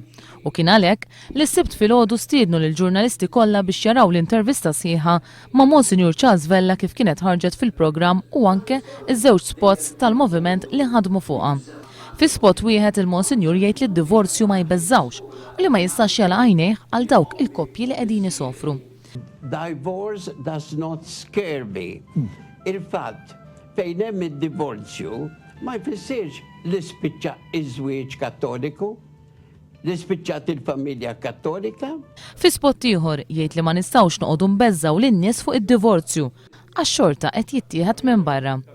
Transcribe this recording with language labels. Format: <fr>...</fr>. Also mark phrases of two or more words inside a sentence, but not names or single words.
<mt>U kien għalhekk li s-sibt filgħodu stiednu lill-ġurnalisti kollha biex jaraw l-intervista sħiħa ma' Monsinjur Charles Vella kif kienet ħarġet fil-programm u anke iż-żewġ spots tal-Moviment li ħadmu fuqha. Fi spot wieħed il-Monsinjur jgħid li d-divorzju ma jbeżżawx u li ma jistax jagħlaq għajnejh għal dawk il-koppji li qegħdin isofru.</mt> <en>Divorce does not scare me.</en> <mt>Il-fatt fejn hemm id-divorzju ma jfissirx li spiċċa iż-żwieġ Kattoliku, li spiċċat il-familja Kattolika. Fi spot ieħor jgħid li ma nistgħux noqogħdu nbeżżaw lin-nies fuq id-divorzju għax-xorta qed jittieħed minn barra.</mt>